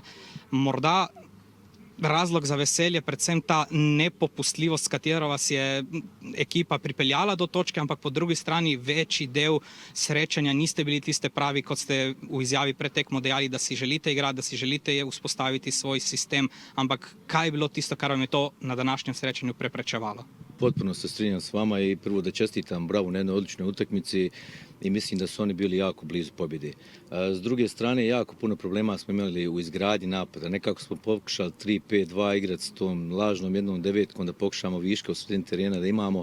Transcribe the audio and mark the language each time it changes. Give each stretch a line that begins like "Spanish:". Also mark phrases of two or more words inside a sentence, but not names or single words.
Slovenian: Morda razlog za veselje, predvsem ta nepopustljivost, s katero vas je ekipa pripeljala do točke, ampak po drugi strani večji del srečanja niste bili tiste pravi, kot ste v izjavi pred tekmo dejali, da si želite igrati, da si želite vzpostaviti svoj sistem, ampak kaj je bilo tisto, kar vam je to na današnjem srečanju preprečevalo?
Croatian: Potpuno se strinjam s vama i prvo da čestitam Bravo na jednoj odličnoj utakmici. i mislim da su oni bili jako blizu pobjede. S druge strane, jako puno problema smo imali u izgradnji napada. Nekako smo pokušali 3-5-2 igrati s tom lažnom jednom devetkom da pokušamo viške u sredini terena da imamo.